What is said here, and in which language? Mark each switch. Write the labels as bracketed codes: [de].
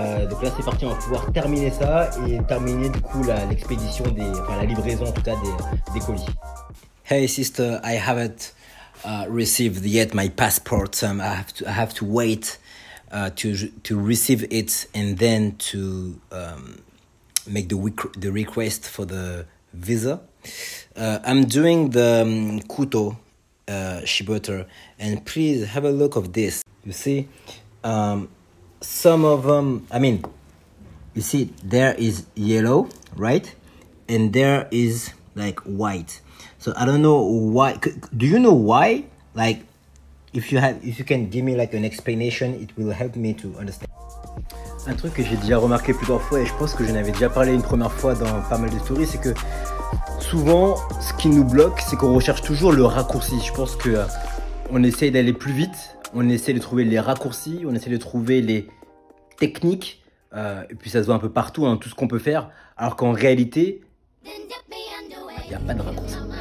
[fr] Donc là c'est parti, on va pouvoir terminer ça et terminer du coup l'expédition la livraison en tout cas des colis. [en] Hey sister, I haven't received yet my passport. I have to wait to receive it and then to make the request for the visa. I'm doing the Kuto Shibutter, and please have a look of this. You see, some of them, I mean, you see there is yellow, right? And there is like white. So I don't know why. Do you know why? Like, if you can give me like an explanation, it will help me to understand. [fr] Un truc que j'ai déjà remarqué plusieurs fois, et je pense que j'en avais déjà parlé une première fois dans pas mal de stories, c'est que souvent, ce qui nous bloque, c'est qu'on recherche toujours le raccourci. Je pense que on essaye d'aller plus vite, on essaie de trouver les raccourcis, on essaie de trouver les techniques, et puis ça se voit un peu partout, hein, tout ce qu'on peut faire, alors qu'en réalité, il n'y a pas de raccourci.